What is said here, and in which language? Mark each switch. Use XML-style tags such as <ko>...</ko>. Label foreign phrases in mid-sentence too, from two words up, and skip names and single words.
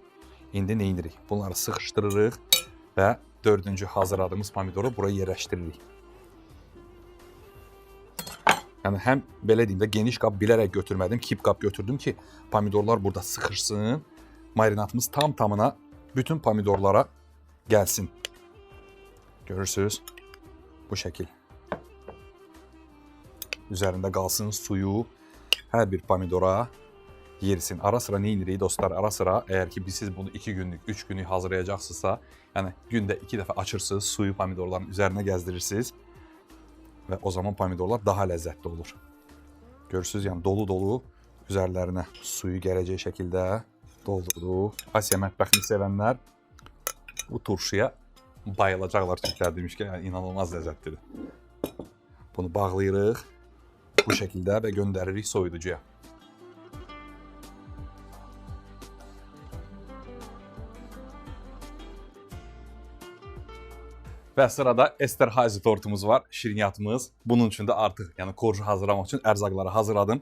<az>İndi nə edirik? Bunları sıxışdırırıq və 4-cü hazırladığımız pomidoru buraya yerləşdiririk. Yəni həm belə deyim də geniş qab bilərək götürmədim, kip qab götürdüm ki, pomidorlar burada sıxışsın, marinatımız tam tamına bütün pomidorlara gelsin.</az> <tr>Görürsünüz. Bu şekil. Üzerinde kalsın suyu.</tr> <az>Her bir pomidora yersin. Ara sıra ne indiririk dostlar?</az> <tr>Ara sıra eğer ki siz bunu 2 günlük, 3 günlük hazırlayacaqsınızsa, yani günde 2 dəfə açırsınız, suyu pomidorların üzerine gezdirirsiniz ve o zaman pomidorlar daha lezzetli olur. Görürsünüz, yani dolu dolu üzerlerine suyu geleceği şekilde doldurdu.</tr> <az>Asiya mətbəxini sevənlər bu turşuya bayılacaqlar. Türklər demişkən,</az> <tr>yani inanılmaz lezzetlidir.</tr> <az>Bunu bağlayırıq</az> <tr>bu şekilde ve gönderirik soyuducuya.</tr> <az>Və sırada Esterhazy tortumuz var, şirniyyatımız. Bunun üçün də artıq, yəni korju hazırlamaq üçün ərzaqları hazırladım.</az>